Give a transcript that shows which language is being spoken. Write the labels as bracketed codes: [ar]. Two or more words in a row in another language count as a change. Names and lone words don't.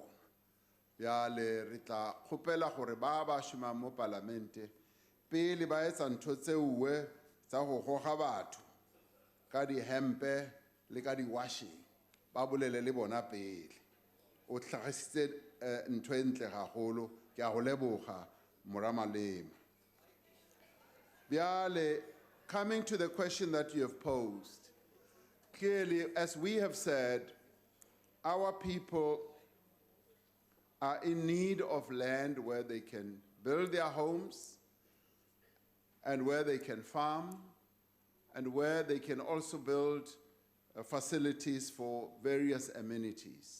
[nso] Bjale re tla kgopela gore ba šomang mo palamente pele ba etsa ntho tseuwe tsa go goga batho ka dihempe le ka di-washing ba bolele le bona pele. [tn] O tlhagisitse ntho e ntle gagolo, ke a go leboga Moramalema. [nso] Bjale, [en] coming to the question that you have posed, clearly, as we have said, our people are in need of land where they can build their homes and where they can farm and where they can also build facilities for various amenities.